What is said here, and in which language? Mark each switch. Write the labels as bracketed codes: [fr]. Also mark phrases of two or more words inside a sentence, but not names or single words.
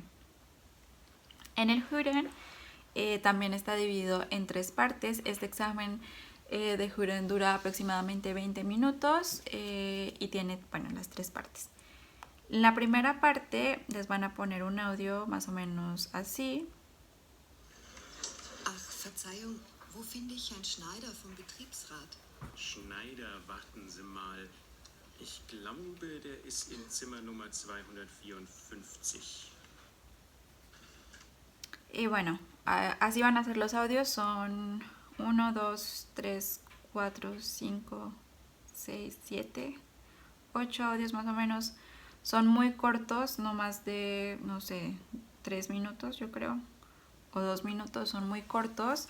[es] En el Hören también está dividido en 3 partes. Este examen de Hören dura aproximadamente 20 minutos y tiene, bueno, las 3 partes. En la primera parte les van a poner un audio más o menos así. [de] Ach, Verzeihung, wo finde ich Herrn Schneider vom Betriebsrat? Schneider, warten Sie mal. Ich glaube, der ist in Zimmer Nummer 254. [es] Y bueno, así van a ser los audios. Son 1, 2, 3, 4, 5, 6, 7, 8 audios más o menos. Son muy cortos, no más de, no sé, 3 minutos yo creo, o 2 minutos, son muy cortos.